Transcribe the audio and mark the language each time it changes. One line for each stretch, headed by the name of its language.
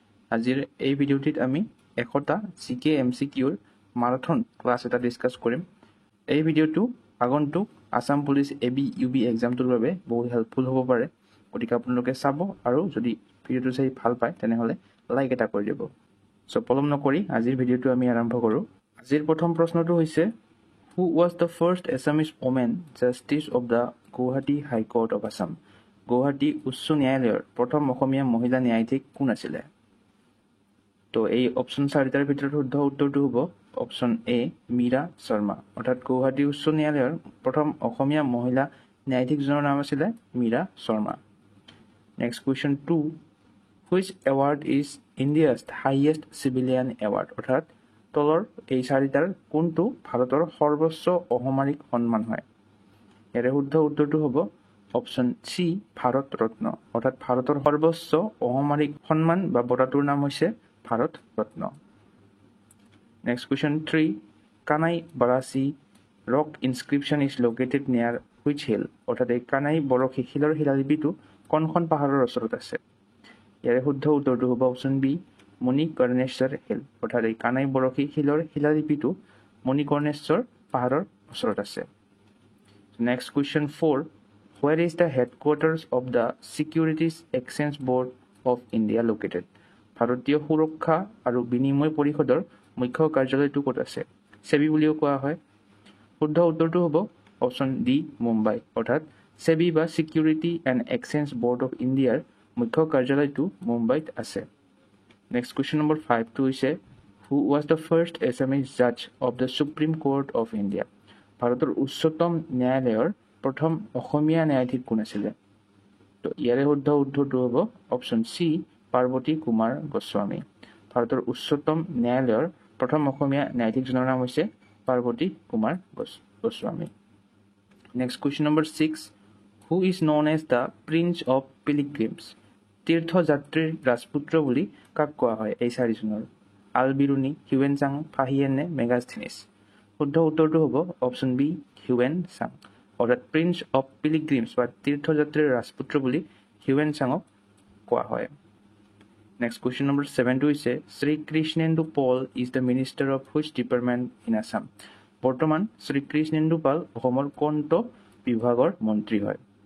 Assamese: আজিৰ এই ভিডিঅ'টিত আমি 100টা GK MCQৰ মাৰাথন ক্লাছ এটা ডিছকাছ কৰিম। এই ভিডিঅ'টো আগন্তুক আসাম পুলিচ AB UB এক্সামটোৰ বাবে বহুত হেল্পফুল হ'ব পাৰে, গতিকে আপোনালোকে চাব আৰু যদি ভিডিঅ'টো চাই ভাল পায় তেনেহ'লে লাইক এটা কৰি দিব। চ' পলম নকৰি আজিৰ ভিডিঅ'টো আমি আৰম্ভ কৰোঁ। আজিৰ প্ৰথম প্ৰশ্নটো হৈছে
English: Who was the first Assamese woman justice of the Guwahati High Court of Assam?
Assamese: Guwahati উচ্চ ন্যায়ালয়ৰ প্ৰথম অসমীয়া মহিলা ন্যায়াধীশ কোন আছিল? তো এই অপশ্যন চাৰিটাৰ ভিতৰত শুদ্ধ উত্তৰটো হ'ব অপশ্যন এ মীৰা শৰ্মা। অৰ্থাৎ গুৱাহাটী উচ্চ ন্যায়ালয়ৰ প্ৰথম অসমীয়া মহিলা ন্যায়াধীশজনৰ নাম আছিলে Mira Sharma.
English: Next question 2, which award is India's highest civilian award?
Assamese: অৰ্থাৎ তলৰ এই চাৰিটাৰ কোনটো ভাৰতৰ সৰ্বোচ্চ অসামৰিক সন্মান হয়? ইয়াৰে শুদ্ধ উত্তৰটো হ'ব অপশ্যন চি ভাৰত ৰত্ন। অৰ্থাৎ ভাৰতৰ সৰ্বোচ্চ অসামৰিক সন্মান বা বঁটাটোৰ নাম হৈছে Bharat Ratna.
English: Next question 3, Kanai Barachi rock inscription is located near which hill?
Assamese: অৰ্থাৎ এই কানাই বৰশী শিলৰ শিলালিপিটো কোনখন পাহাৰৰ ওচৰত আছে? ইয়াৰে শুদ্ধ উত্তৰটো হ'ব অপশ্যন বি মণিকৰ্ণেশ্বৰ হিল। অৰ্থাৎ এই কানাই বৰশী শিলৰ শিলালিপিটো মণিকৰ্ণেশ্বৰ পাহাৰৰ ওচৰত আছে।
English: Next question 4, where is the headquarters of the Securities Exchange Board of India located?
Assamese: ভাৰতীয় সুৰক্ষা আৰু বিনিময় পৰিষদৰ মুখ্য কাৰ্যালয়টো ক'ত আছে? সেবি বুলিও কোৱা হয়। শুদ্ধ উত্তৰটো হ'ব অপশ্যন ডি মুম্বাই। অৰ্থাৎ সেবি বা security and exchange board of ইণ্ডিয়াৰ মুখ্য কাৰ্যালয়টো মুম্বাইত আছে।
English: next question number
Assamese: 5টো হৈছে
English: Who was the first Assamese Jaaz of the supreme court of India?
Assamese: ভাৰতৰ উচ্চতম ন্যায়ালয়ৰ প্ৰথম অসমীয়া ন্যায়াধীশ কোন আছিলে? তো ইয়াৰে শুদ্ধ উত্তৰটো হ'ব অপশ্যন চি পাৰ্বতী কুমাৰ গোস্বামী। ভাৰতৰ উচ্চতম ন্যায়ালয়ৰ প্ৰথম অসমীয়া ন্যায়াধীশজনৰ নাম হৈছে Parvati Kumar Goswami.
English: Next question number 6, who is known as the prince of pilgrims?
Assamese: তীৰ্থযাত্ৰীৰ ৰাজপুত্ৰ বুলি কাক কোৱা হয় এই চাৰিজনৰ? আলবিৰুনি, হিউৱেন চাং, ফাহিয়েন নে মেগাস্থেনিছ? শুদ্ধ উত্তৰটো হ'ব অপশ্যন বি হিউৱেন চাং। অৰ্থাৎ প্ৰিন্স অফ পিলিগ্ৰিমছ বা তীৰ্থযাত্ৰীৰ ৰাজপুত্ৰ বুলি হিউৱেন চাঙক কোৱা হয়।
English: next question number
Assamese: 7টো হৈছে
English: Shri Krishnendu Paul is the minister of which department in Assam?
Assamese: বৰ্তমান শ্ৰী কৃষ্ণেন্দু পাল অসমৰ কোনটো বিভাগৰ মন্ত্ৰী হয়?